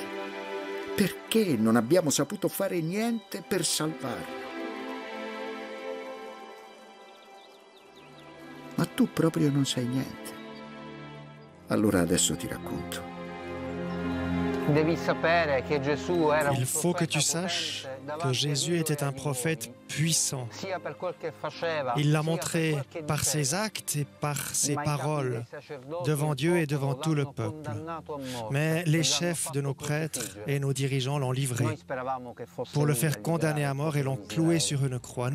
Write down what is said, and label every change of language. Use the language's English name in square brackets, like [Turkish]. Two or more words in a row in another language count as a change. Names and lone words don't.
[Italian] Perché non abbiamo saputo fare niente per salvarlo? Ma tu proprio non sai niente. Allora adesso ti racconto. [French] Il faut que tu saches que Jésus était un prophète puissant. Il l'a montré par ses actes et par ses paroles devant Dieu et devant tout le peuple. Mais les chefs de nos prêtres et nos dirigeants l'ont livré pour le faire condamner à mort et l'ont cloué sur une croix.